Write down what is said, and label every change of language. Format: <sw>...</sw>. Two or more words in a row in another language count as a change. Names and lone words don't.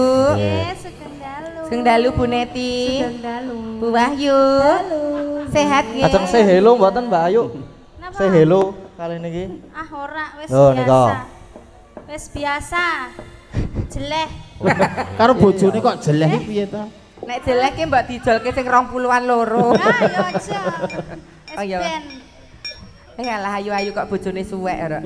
<jv>Nggih, sugeng dalu. Sugeng dalu Bu Neti. Sugeng dalu. Bu Wahyu. Sehat nggih. Ajeng</jv> <en>say hello</en> <jv>mboten Mbak Ayu? Napa?</jv> <en>Say hello</en> <jv>kali niki. Ah ora, wis Loh, nika. biasa. Wis biasa. Jeleh. Karo bojone kok jeleh iki piye to? Nek jelek ki mbok dijolke sing 20-an loro. Ah, yo aja. Oh, iya. Ben. Alah ayu-ayu kok bojone suwek ora.</jv>